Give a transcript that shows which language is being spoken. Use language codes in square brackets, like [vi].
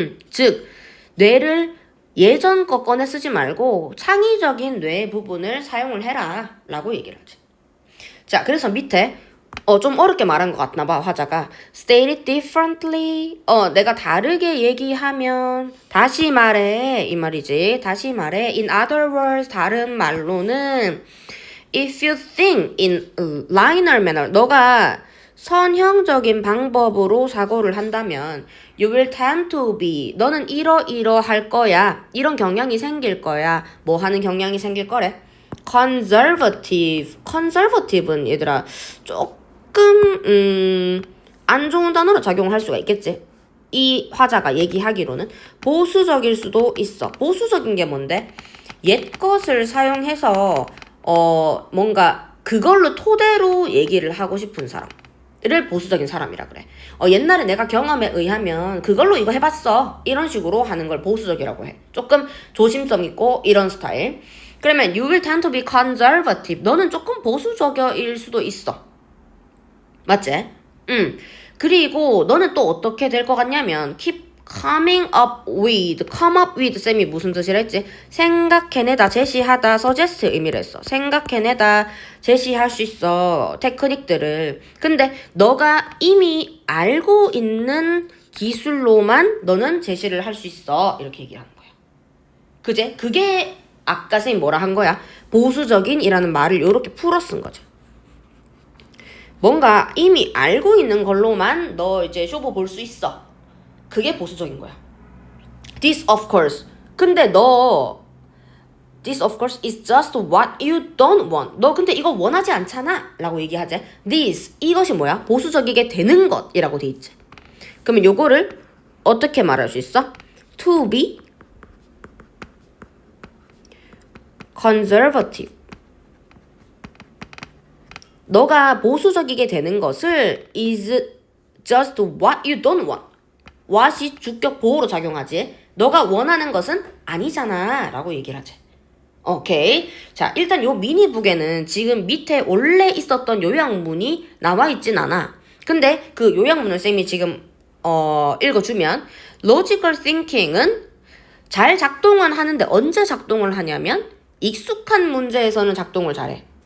[ko] 즉 뇌를 예전 거 꺼내 쓰지 말고 창의적인 뇌 부분을 사용을 해라 라고 얘기를 하지. 자, 그래서 밑에 좀 어렵게 말한 것 같나 봐, 화자가. [en] State it differently. [ko] 내가 다르게 얘기하면 다시 말해 이 말이지. 다시 말해. [en] In other words, [ko] 다른 말로는 [en] If you think in a linear manner. [ko] 너가 선형적인 방법으로 사고를 한다면 [en] You will tend to be. [ko] 너는 이러할 거야. 이런 경향이 생길 거야. 뭐 하는 경향이 생길 거래? [en] Conservative. [ko] Conservative는 얘들아 조금 안 좋은 단어로 작용할 수가 있겠지. 이 화자가 얘기하기로는 보수적일 수도 있어. 보수적인 게 뭔데? 옛 것을 사용해서 뭔가 그걸로 토대로 얘기를 하고 싶은 사람. 를 보수적인 사람이라 그래. 옛날에 내가 경험에 의하면 그걸로 이거 해봤어. 이런 식으로 하는 걸 보수적이라고 해. 조금 조심성 있고 이런 스타일. 그러면 [en] you will tend to be conservative. [ko] 너는 조금 보수적일 수도 있어. 맞지? 그리고 너는 또 어떻게 될 것 같냐면 [en] keep coming up with. [ko] come up with 쌤이 무슨 뜻이라 했지? 생각해내다, 제시하다, suggest 의미를 했어. 생각해내다, 제시할 수 있어. 테크닉들을. 근데 너가 이미 알고 있는 기술로만 너는 제시를 할 수 있어. 이렇게 얘기를 하는 거야. 그제? 그게 아까 쌤이 뭐라 한 거야? 보수적인 이라는 말을 이렇게 풀어 쓴 거죠. 뭔가 이미 알고 있는 걸로만 너 이제 쇼부 볼 수 있어. 그게 보수적인 거야. [en] This of course. [ko] 근데 너 [en] This of course is just what you don't want. [ko] 너 근데 이거 원하지 않잖아. 라고 얘기하지. This 이것이 뭐야? 보수적이게 되는 것이라고 돼 있지. 그러면 요거를 어떻게 말할 수 있어? [en] To be conservative. [ko] 너가 보수적이게 되는 것을 [en] is just what you don't want. [ko] what이 주격 보호로 작용하지. 너가 원하는 것은 아니잖아 라고 얘기를 하지. 오케이. 자, 일단 요 미니북에는 지금 밑에 원래 있었던 요약문이 나와 있진 않아. 근데 그 요약문을 쌤이 지금 읽어주면 logical thinking은 잘 작동은 하는데 언제 작동을 하냐면 익숙한 문제에서는 작동을 잘해.